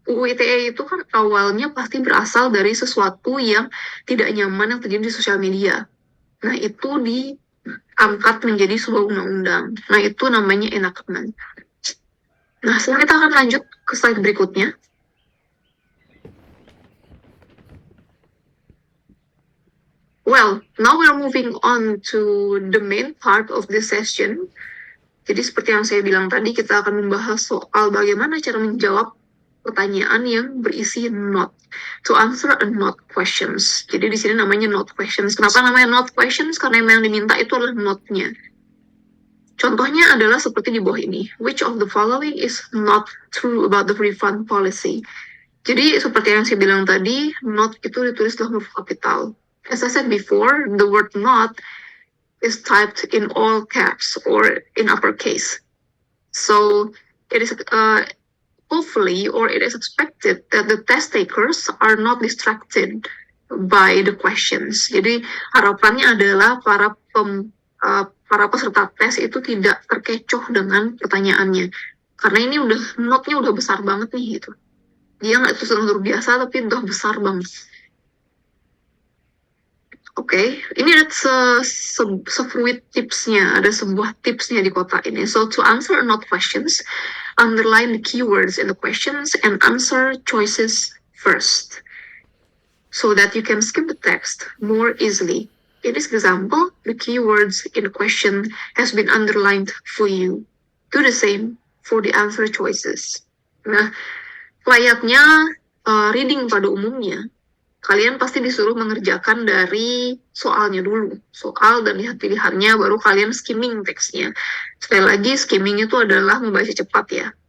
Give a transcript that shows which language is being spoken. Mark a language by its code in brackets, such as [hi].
[id] UU ITE itu kan awalnya pasti berasal dari sesuatu yang tidak nyaman yang terjadi di sosial media. Nah, itu diangkat menjadi sebuah undang-undang. Nah, itu namanya enactment. Nah, sekarang kita akan lanjut ke slide berikutnya. [en] Well, now we're moving on to the main part of this session. [id] Jadi seperti yang saya bilang tadi, kita akan membahas soal bagaimana cara menjawab pertanyaan yang berisi not. [en] To answer a not questions. [id] Jadi di sini namanya not questions. Kenapa namanya not questions? Karena yang diminta itu adalah not-nya. Contohnya adalah seperti di bawah ini. [en] Which of the following is not true about the refund policy? [id] Jadi seperti yang saya bilang tadi, not itu ditulis dalam huruf kapital. [en] As I said before, the word not is typed in all caps or in uppercase. So it is hopefully, or it is expected that the test takers are not distracted by the questions. [id] Jadi harapannya adalah para peserta tes itu tidak terkecoh dengan pertanyaannya. Karena ini note-nya udah besar banget nih gitu. Dia nggak susun biasa tapi udah besar banget. Oke, ini ada se-fruit tipsnya, ada sebuah tipsnya di kotak ini. [en] So, to answer or not questions, underline the keywords in the questions and answer choices first, so that you can skip the text more easily. In this example, the keywords in the question has been underlined for you. Do the same for the answer choices. [id] Nah, layaknya reading pada umumnya, kalian pasti disuruh mengerjakan dari soalnya dulu. Soal dan lihat pilihannya, baru kalian skimming teksnya. Sekali lagi, skimming itu adalah membaca cepat ya.